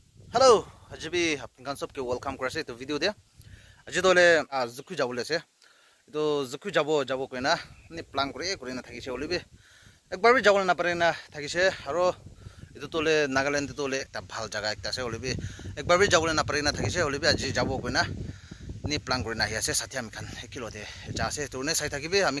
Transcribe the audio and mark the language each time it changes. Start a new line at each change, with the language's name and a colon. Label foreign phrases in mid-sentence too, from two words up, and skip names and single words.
Naga Pidgin: Hello, Ajibi, apnikan sob ke welcome korase to video dia. Aji dole Zuku jabole ase. To Zuku jabo koina ni plan kore na thakise olibe. Ekbar bi jabole na pare na thakise aro itu tole Nagaland tole ta bhal jaga ekta ase olibe. Ekbar bi jabole na pare na thakise olibe aji jabo koina ni plan kore na hi ase sathi ami khan 1 kilo de ja ase to ne sai thakibe ami